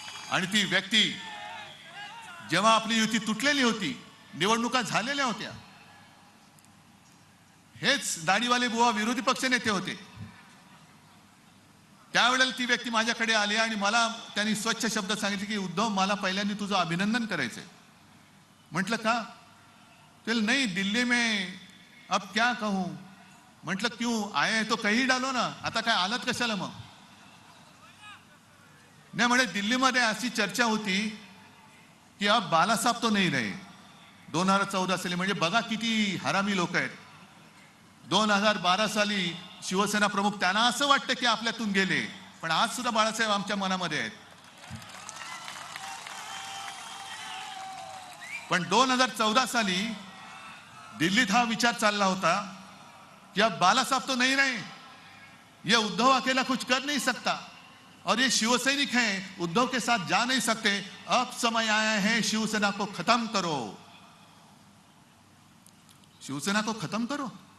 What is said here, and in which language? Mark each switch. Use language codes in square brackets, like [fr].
[mr] आणि ती व्यक्ती जेव्हा आपली युती तुटलेली होती, निवडणुका झालेल्या होत्या, हेच दाढीवाले बुवा विरोधी पक्षनेते होते. त्यावेळेला ती व्यक्ती माझ्याकडे आली आणि मला त्यांनी स्वच्छ शब्द सांगितले की उद्धव, मला पहिल्यांदा तुझं अभिनंदन करायचंय. म्हटलं का? [hi] ते नहीं, दिल्ली में अब क्या कहूं. [mr] म्हटलं [hi] क्यों आए तो कहीं डालो ना, [mr] आता काय आलात कशाला मग? नाही म्हणे, दिल्लीमध्ये अशी चर्चा होती की [hi] अब बालासाहेब तो नहीं रहे. [mr] 2014 साली, म्हणजे बघा किती हरामी लोक आहेत. 2012 साली शिवसेना प्रमुख, त्यांना असं वाटतं की आपल्यातून गेले, पण आज सुद्धा बाळासाहेब आमच्या मनामध्ये आहेत. पण 2014 साली दिल्लीत हा विचार चालला होता [hi] कि अब बाला साहब तो नहीं रहे, ये उद्धव अकेला कुछ कर नहीं सकता और ये शिवसैनिक हैं, उद्धव के साथ जा नहीं सकते. अब समय आया है शिवसेना को खत्म करो, शिवसेना को खत्म करो.